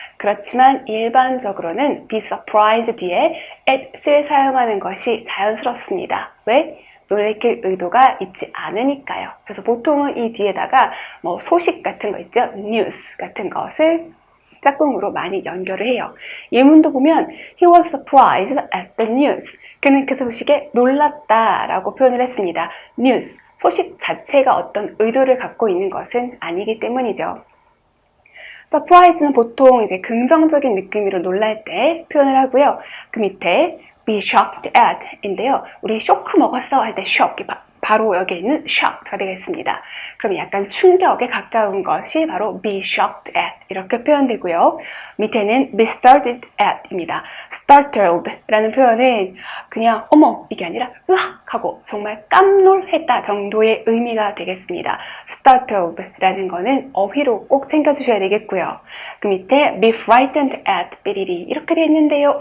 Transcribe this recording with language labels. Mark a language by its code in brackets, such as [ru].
[ko] 그렇지만 일반적으로는 be surprised 뒤에 at을 사용하는 것이 자연스럽습니다. 왜? 놀래킬 의도가 있지 않으니까요. 그래서 보통은 이 뒤에다가 뭐 소식 같은 거 있죠? news 같은 것을 짝꿍으로 많이 연결을 해요. 예문도 보면 [en] He was surprised at the news. [ko] 그는 그 소식에 놀랐다 라고 표현을 했습니다. news, 소식 자체가 어떤 의도를 갖고 있는 것은 아니기 때문이죠. surprise는 보통 이제 긍정적인 느낌으로 놀랄 때 표현을 하고요. 그 밑에 be shocked at 인데요. 우리 쇼크 먹었어 할 때 shock, 바로 여기 있는 shocked가 되겠습니다. 그럼 약간 충격에 가까운 것이 바로 be shocked at 이렇게 표현되고요. 밑에는 be startled at 입니다. startled 라는 표현은 그냥 어머 이게 아니라 으악 하고 정말 깜놀했다 정도의 의미가 되겠습니다. startled 라는 거는 어휘로 꼭 챙겨주셔야 되겠고요. 그 밑에 be frightened at 삐리리 이렇게 되어 있는데요.